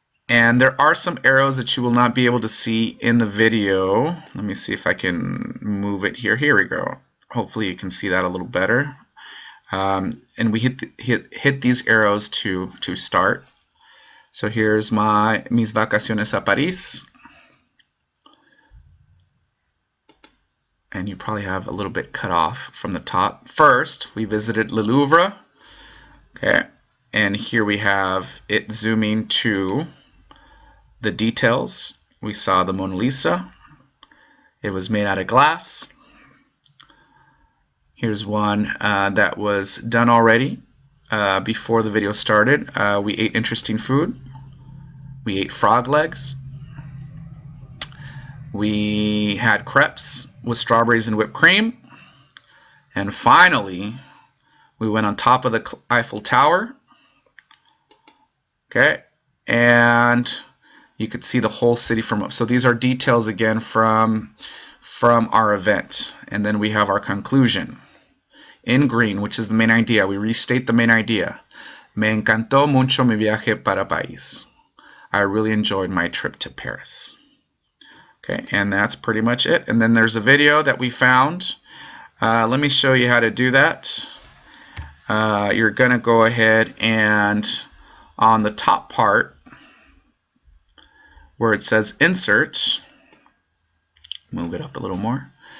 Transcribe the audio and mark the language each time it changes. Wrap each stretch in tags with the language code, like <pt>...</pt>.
<en>And there are some arrows that you will not be able to see in the video. Let me see if I can move it here. Here we go. Hopefully you can see that a little better. And we hit these arrows to start. So here's</en> <es>mis vacaciones a París.</es> <en>And you probably have a little bit cut off from the top. First, we visited Le Louvre. Okay. And here we have it zooming to the details. We saw the Mona Lisa. It was made out of glass. Here's one that was done already before the video started. We ate interesting food. We ate frog legs. We had crepes with strawberries and whipped cream. And finally, we went on top of the Eiffel Tower. Okay, and you could see the whole city from up. So these are details again from our event. And then we have our conclusion in green, which is the main idea. We restate the main idea.</en> <es>Me encantó mucho mi viaje para París.</es> <en>I really enjoyed my trip to Paris. Okay, and that's pretty much it. And then there's a video that we found. Let me show you how to do that. You're going to go ahead and on the top part where it says insert, move it up a little more.</en>